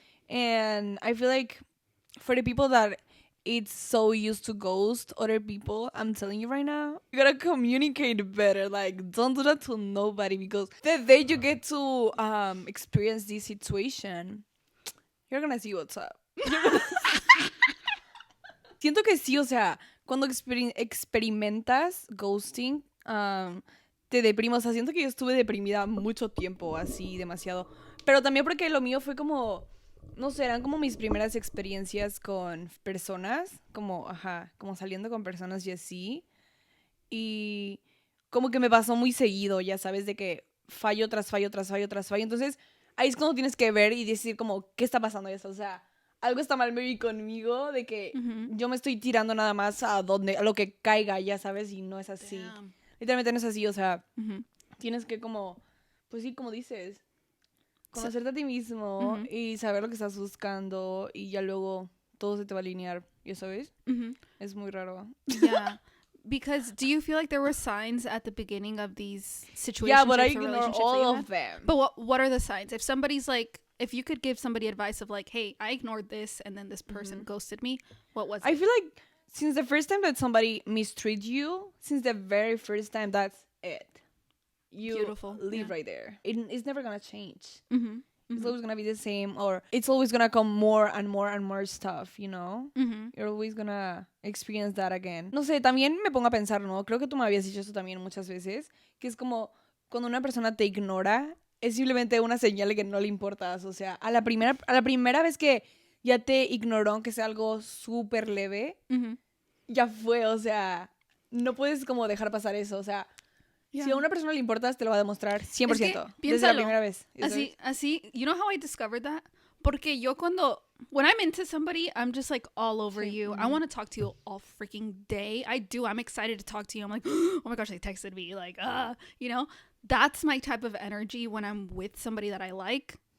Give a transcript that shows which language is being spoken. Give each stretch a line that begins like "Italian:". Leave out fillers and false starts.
English: And I feel like for the people that it's so used to ghost other people, I'm telling you right now, you gotta communicate better. Like, don't do that to nobody, because the day you get to experience this situation, you're gonna see what's up.
Spanish: Siento que sí, o sea, cuando experimentas ghosting, te deprimo. O sea, siento que yo estuve deprimida mucho tiempo, así, demasiado. Pero también porque lo mío fue como, no sé, eran como mis primeras experiencias con personas, como saliendo con personas y así. Y como que me pasó muy seguido, ya sabes, de que fallo tras fallo, tras fallo, tras fallo. Entonces, ahí es cuando tienes que ver y decir como, ¿qué está pasando eso? O sea, algo está mal maybe conmigo, de que yo me estoy tirando nada más a lo que caiga, ya sabes, y no es así.
English: Damn.
Spanish: Literalmente no es así, o sea, tienes que como, pues sí, como dices, conocerte a ti mismo y saber lo que estás buscando, y ya luego todo se te va a alinear, ¿ya sabes? Es muy raro.
English: Yeah. Because do you feel like there were signs at the beginning of these situations? Yeah, but I ignore all of them. But what are the signs? If somebody's like, if you could give somebody advice of like, hey, I ignored this and then this person ghosted me, what was it? I feel like since the first time that somebody mistreats you, since the very first time, that's it. You Beautiful. live right there. It's never gonna change. It's always gonna be the same, or it's always gonna come more and more and more stuff, you know? You're always gonna experience that again.
Spanish: No sé, también me pongo a pensar, ¿no? Creo que tú me habías dicho eso también muchas veces, que es como cuando una persona te ignora, es simplemente una señal de que no le importas. O sea, a la primera vez que ya te ignoró, aunque sea algo súper leve, ya fue, o sea, no puedes como dejar pasar eso, o sea, si a una persona le importas, te lo va a demostrar 100%. Es que, desde la primera vez. Así,
English: you know how I discovered that?
Spanish: Porque yo
English: when I'm into somebody, I'm just like all over you. I want to talk to you all freaking day. I do. I'm excited to talk to you. I'm like, oh my gosh, they texted me. Like, you know, that's my type of energy when I'm with somebody that I like.